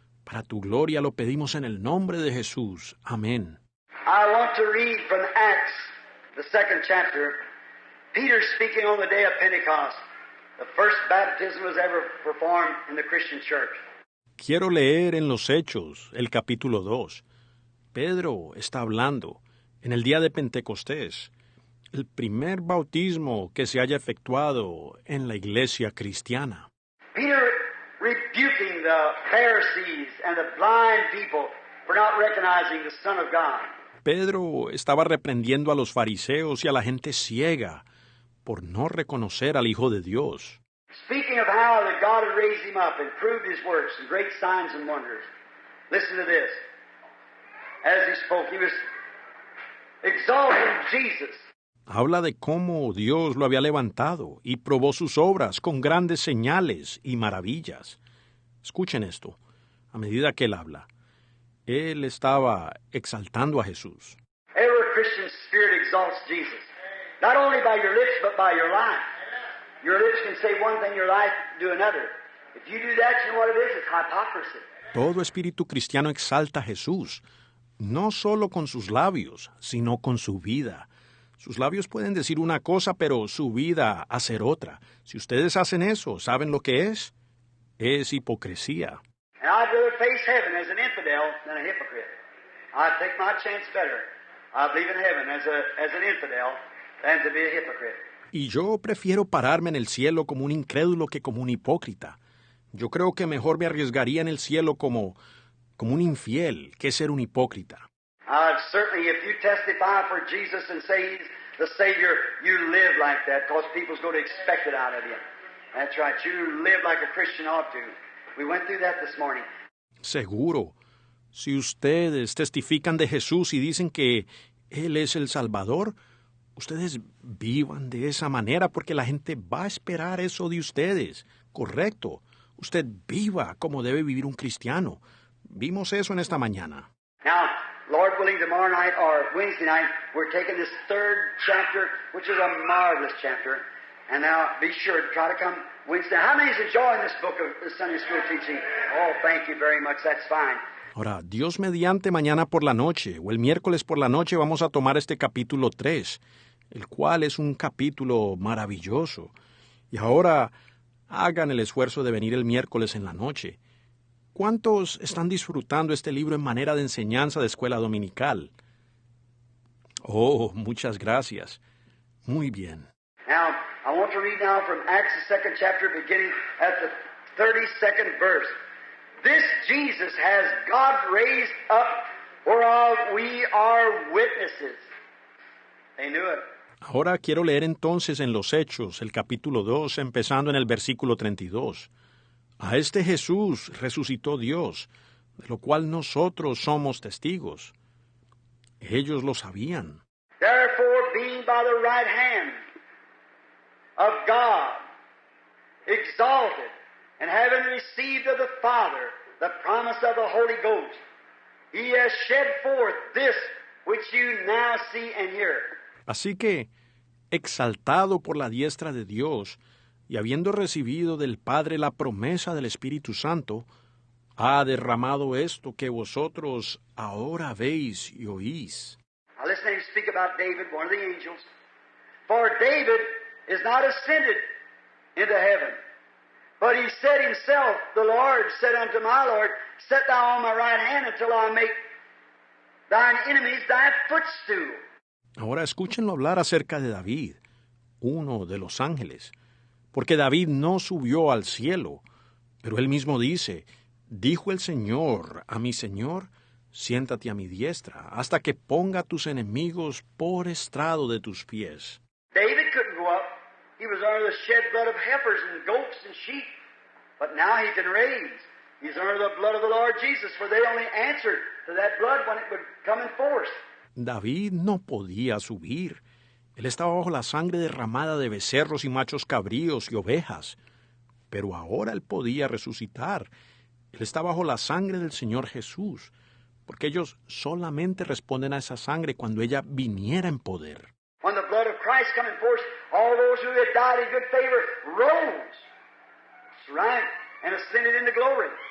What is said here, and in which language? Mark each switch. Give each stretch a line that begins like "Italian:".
Spanish: Para tu gloria lo pedimos en el nombre de Jesús. Amén.
English: I want to read from Acts, the 2nd chapter. Peter speaking on the day of Pentecost. The first baptism was ever performed in the Christian church.
Spanish: Quiero leer en los Hechos, el capítulo 2. Pedro está hablando en el día de Pentecostés, el primer bautismo que se haya efectuado en la iglesia cristiana.
English: Peter rebuking the Pharisees and the blind people for not recognizing the Son of God.
Spanish: Pedro estaba reprendiendo a los fariseos y a la gente ciega por no reconocer al Hijo de Dios.
English: Speaking of how that God had raised him up and proved his works and great signs and wonders. Listen to this. As he spoke, he was exalting Jesus.
Spanish: Habla de cómo Dios lo había levantado y probó sus obras con grandes señales y maravillas. Escuchen esto, a medida que él habla. Él estaba exaltando a Jesús.
English: Every Christian spirit exalts Jesus. Not only by your lips, but by your life. Your lips can say one thing, your life do another. If you do that, you know what it is? It's hypocrisy.
Spanish: Todo espíritu cristiano exalta a Jesús, no solo con sus labios, sino con su vida. Sus labios pueden decir una cosa, pero su vida hacer otra. Si ustedes hacen eso, ¿saben lo que es? Es hipocresía.
English: And I'd rather face heaven as an infidel than a hypocrite. I'd take my chance better. I believe in heaven as an infidel than to be a hypocrite.
Spanish: Y yo prefiero pararme en el cielo como un incrédulo que como un hipócrita. Yo creo que mejor me arriesgaría en el cielo como un infiel que ser un hipócrita.
English: Certainly, if you testify for Jesus and say He's the Savior, you live like that because people's going to expect it out of you. That's right. You live like a Christian ought to. We went through that this morning.
Spanish: Seguro. Si ustedes testifican de Jesús y dicen que Él es el Salvador, ustedes vivan de esa manera porque la gente va a esperar eso de ustedes. Correcto. Usted viva como debe vivir un cristiano. Vimos eso en esta mañana.
English: Now, Lord willing, tomorrow night or Wednesday night, we're taking this 3rd chapter, which is a marvelous chapter. And now, be sure to try to come Wednesday. How many is enjoying this book of Sunday school teaching? Oh, thank you very much. That's fine.
Spanish: Ahora, Dios mediante mañana por la noche o el miércoles por la noche vamos a tomar este capítulo 3, el cual es un capítulo maravilloso. Y ahora hagan el esfuerzo de venir el miércoles en la noche. ¿Cuántos están disfrutando este libro en manera de enseñanza de escuela dominical? Oh, muchas gracias. Muy bien.
English: Now, I want to read now from Acts, the 2nd chapter, beginning at the 32nd verse. This Jesus has God raised up, whereof we are witnesses. They knew it.
Spanish: Ahora quiero leer entonces en los Hechos, el capítulo 2, empezando en el versículo 32. A este Jesús resucitó Dios, de lo cual nosotros somos testigos. Ellos lo sabían.
English: Therefore, being by the right hand of God, exalted, and having received of the Father the promise of the Holy Ghost, He has shed forth this which you now see and hear.
Spanish: Así que, exaltado por la diestra de Dios, y habiendo recibido del Padre la promesa del Espíritu Santo, ha derramado esto que vosotros ahora veis y oís.
English: Now listen to him speak about David, one of the angels. For David is not ascended into heaven, but he said himself, the Lord said unto my Lord, Set thou on my right hand until I make thine enemies thy footstool.
Spanish: Ahora escúchenlo hablar acerca de David, uno de los ángeles, porque David no subió al cielo, pero él mismo dice, dijo el Señor a mi Señor, siéntate a mi diestra, hasta que ponga a tus enemigos por estrado de tus pies.
English: David couldn't go up. He was under the shed blood of heifers and goats and sheep. But now he can raise. He's under the blood of the Lord Jesus, for they only answered to that blood when it would come in force.
Spanish: David no podía subir. Él estaba bajo la sangre derramada de becerros y machos cabríos y ovejas. Pero ahora él podía resucitar. Él está bajo la sangre del Señor Jesús, porque ellos solamente responden a esa sangre cuando ella viniera en poder.
English: When the blood of Christ come in force, all those who had died in good favor rose. That's right. And ascended into glory.